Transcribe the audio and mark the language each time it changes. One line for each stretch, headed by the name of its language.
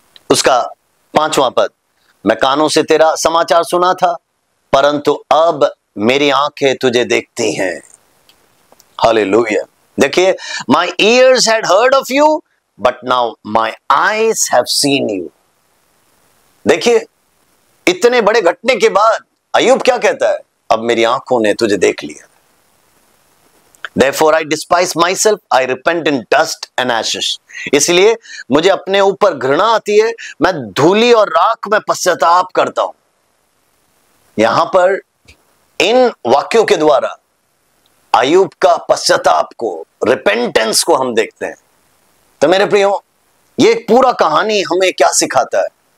Hindi: उसका 5वां पद, मैं कानों से तेरा समाचार सुना था, परंतु अब मेरी आंखें तुझे देखती हैं। हालेलुया। देखिए,
English: My ears had heard of you but now my eyes have seen you.
Hindi: देखिए, इतने बड़े घटने के बाद अय्यूब क्या कहता है? अब मेरी आंखों ने तुझे देख लिया।
English: Therefore I despise myself, I repent in dust and ashes.
Hindi: इसलिए मुझे अपने ऊपर घृणा आती है, मैं धूली और राख में पश्चाताप करता हूं। यहां पर इन वाक्यों के द्वारा अय्यूब का पश्चाताप को, रिपेंटेंस को हम देखते हैं। तो मेरे प्रियो, ये पूरा कहानी हमें क्या सिखाता है?